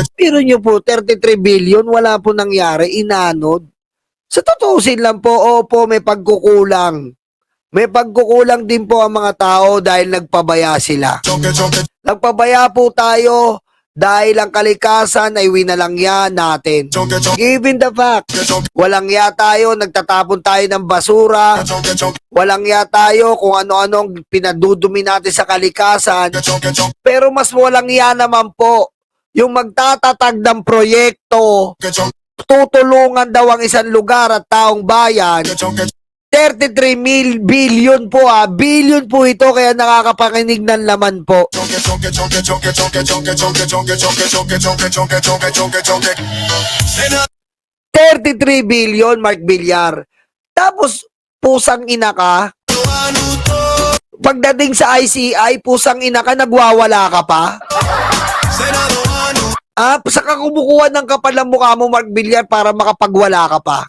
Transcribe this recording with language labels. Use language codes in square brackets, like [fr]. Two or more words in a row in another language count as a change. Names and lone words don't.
[tl] Pero nyo po, 33 billion, wala po nangyari, inanod. Sa tutusin lang po, opo, may pagkukulang. May pagkukulang din po ang mga tao dahil nagpabaya sila. Chonke, chonke, Nagpabaya po tayo dahil ang kalikasan ay winalangya natin. chonke, chonke, [en] Given the fact, chonke, [tl] walang ya tayo, nagtatapon tayo ng basura, chonke, chonke, walang ya tayo kung ano-anong pinadudumi natin sa kalikasan, chonke, chonke, pero mas walang ya naman po yung magtatatag ng proyekto, chonke, tutulungan daw ang isang lugar at taong bayan. chonke, 33 billion po billion po ito kaya nakakapakinig ng laman po. chonke, chonke, chonke, chonke, chonke, chonke, chonke, chonke, chonke, chonke, chonke, chonke, chonke, chonke, chonke. Sena, 33 billion, Mark Villar. Tapos, pusang ina ka. ano to? Pagdating sa ICI, pusang ina ka, nagwawala ka pa. Senado, ano Saka kumukuha ng kapal ng mukha mo, Mark Villar, para makapagwala ka pa.